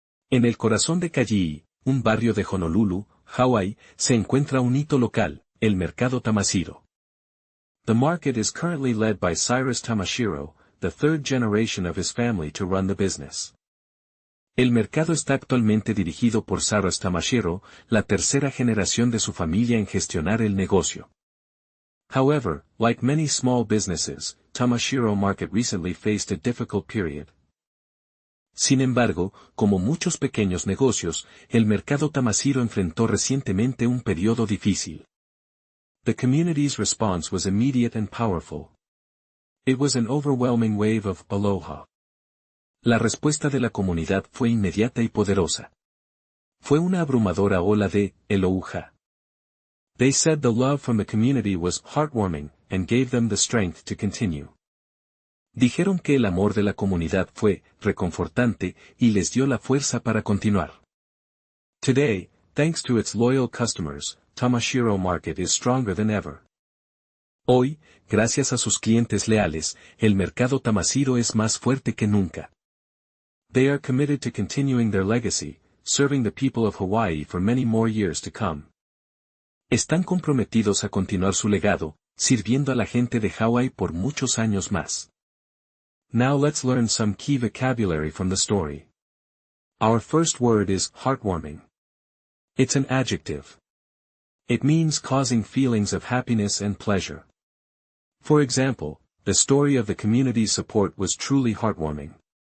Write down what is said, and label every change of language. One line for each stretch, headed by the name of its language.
Spanish: En el corazón de Kalihi, un barrio de Honolulu, Hawaii, se encuentra un hito local, el Mercado Tamashiro.
English: The market is currently led by Cyrus Tamashiro, the third generation of his family to run the business.
Spanish: El mercado está actualmente dirigido por Cyrus Tamashiro, la tercera generación de su familia en gestionar el negocio.
English: However, like many small businesses, Tamashiro Market recently faced a difficult period.
Spanish: Sin embargo, como muchos pequeños negocios, el mercado Tamashiro enfrentó recientemente un periodo difícil.
English: The community's response was immediate and powerful. It was an overwhelming wave of aloha.
Spanish: La respuesta de la comunidad fue inmediata y poderosa. Fue una abrumadora ola de aloha.
English: They said the love from the community was heartwarming, and gave them the strength to continue.
Spanish: Dijeron que el amor de la comunidad fue reconfortante y les dio la fuerza para continuar.
English: Today, thanks to its loyal customers, Tamashiro Market is stronger than ever.
Spanish: Hoy, gracias a sus clientes leales, el mercado Tamashiro es más fuerte que nunca.
English: They are committed to continuing their legacy, serving the people of Hawaii for many more years to come.
Spanish: Están comprometidos a continuar su legado, sirviendo a la gente de Hawaii por muchos años más.
English: Now let's learn some key vocabulary from the story. Our first word is heartwarming. It's an adjective. It means causing feelings of happiness and pleasure. For example, the story of the community's support was truly heartwarming.